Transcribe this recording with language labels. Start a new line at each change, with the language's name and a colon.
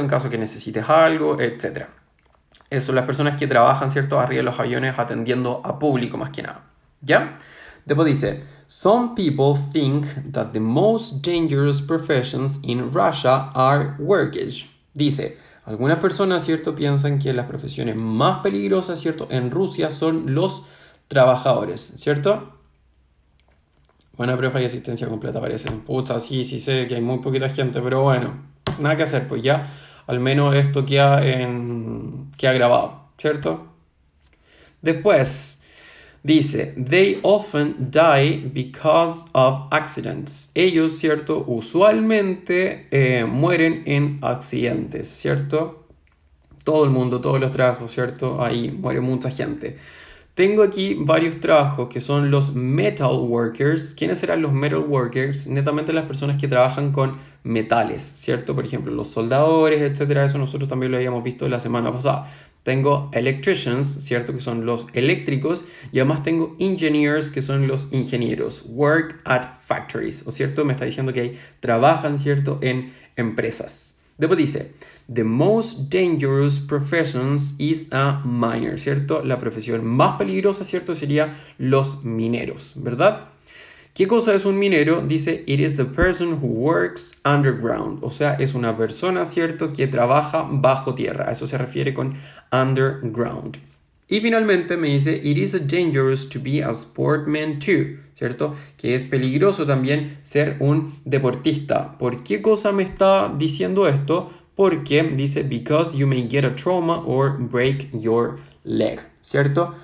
Spanish: En caso que necesites algo, etc. Son las personas que trabajan, ¿cierto?, arriba de los aviones atendiendo a público más que nada, ¿ya? Después dice,
English: some people think that the most dangerous professions in Russia are workers.
Spanish: Dice, algunas personas, ¿cierto?, piensan que las profesiones más peligrosas, ¿cierto?, en Rusia son los trabajadores, ¿cierto? Buena prueba y asistencia completa parece. Puta, sí sé que hay muy poquita gente, pero bueno, nada que hacer, pues ya al menos esto queda grabado, ¿cierto? Después dice,
English: they often die because of accidents.
Spanish: Ellos, ¿cierto?, usualmente mueren en accidentes, ¿cierto? Todo el mundo, todos los trabajos, ¿cierto? Ahí muere mucha gente. Tengo aquí varios trabajos que son los metal workers. ¿Quiénes serán los metal workers? Netamente las personas que trabajan con metales, ¿cierto? Por ejemplo, los soldadores, etcétera. Eso nosotros también lo habíamos visto la semana pasada. Tengo electricians, ¿cierto?, que son los eléctricos. Y además tengo engineers, que son los ingenieros.
English: Work at factories,
Spanish: ¿o cierto? Me está diciendo que trabajan, ¿cierto?, en empresas. Después dice,
English: the most dangerous professions is a miner,
Spanish: ¿cierto? La profesión más peligrosa, ¿cierto?, sería los mineros, ¿verdad? ¿Qué cosa es un minero? Dice,
English: it is a person who works underground.
Spanish: O sea, es una persona, ¿cierto?, que trabaja bajo tierra. A eso se refiere con underground. Y finalmente me dice,
English: it is dangerous to be a sportsman too,
Spanish: ¿cierto? Que es peligroso también ser un deportista. ¿Por qué cosa me está diciendo esto? Porque dice,
English: because you may get a trauma or break your leg,
Spanish: ¿cierto?